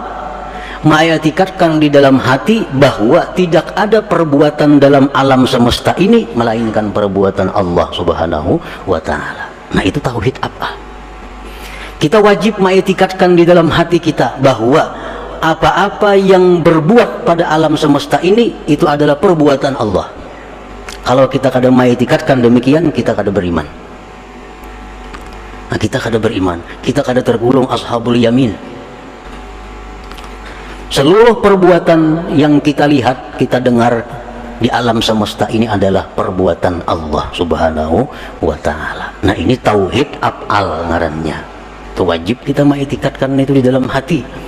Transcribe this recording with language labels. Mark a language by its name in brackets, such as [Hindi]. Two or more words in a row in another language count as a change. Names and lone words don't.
[Indonesian] Mengitikadkan di dalam hati bahwa tidak ada perbuatan dalam alam semesta ini melainkan perbuatan Allah [Arabic] سبحانه وتعالى. [Indonesian] Nah itu tauhid apa? Kita wajib mengitikadkan di dalam hati kita bahwa apa-apa yang berbuat pada alam semesta ini itu adalah perbuatan Allah. [Banjar] Kalau kita kada mengitikadkan demikian, kita kada beriman. Nah kita kada beriman, kita kada tergolong [Arabic] أصحاب اليمين. [Indonesian] Seluruh perbuatan yang kita lihat, kita dengar di alam semesta ini adalah perbuatan Allah [Arabic] سبحانه وتعالى. [Indonesian] Nah ini [Arabic] توحيد الأفعال [Indonesian] ngarannya. Itu wajib kita mengitikadkan itu di dalam hati.